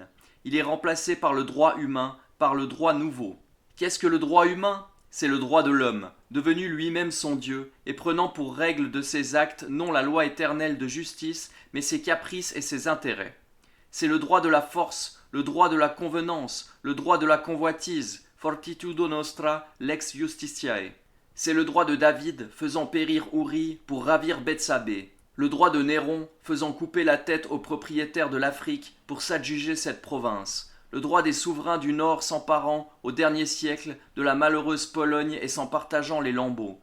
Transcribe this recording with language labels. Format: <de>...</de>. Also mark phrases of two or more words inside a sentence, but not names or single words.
<fr>Il est remplacé par le droit humain, par le droit nouveau. Qu'est-ce que le droit humain? C'est le droit de l'homme, devenu lui-même son Dieu, et prenant pour règle de ses actes non la loi éternelle de justice, mais ses caprices et ses intérêts. C'est le droit de la force, le droit de la convenance, le droit de la convoitise,</fr> <la>fortitudo nostra lex justitiae.</la> <fr>C'est le droit de David faisant périr Uri pour ravir Bethsabée, le droit de Néron faisant couper la tête aux propriétaires de l'Afrique pour s'adjuger cette province, le droit des souverains du Nord s'emparant, au dernier siècle, de la malheureuse Pologne et s'en partageant les lambeaux.</fr>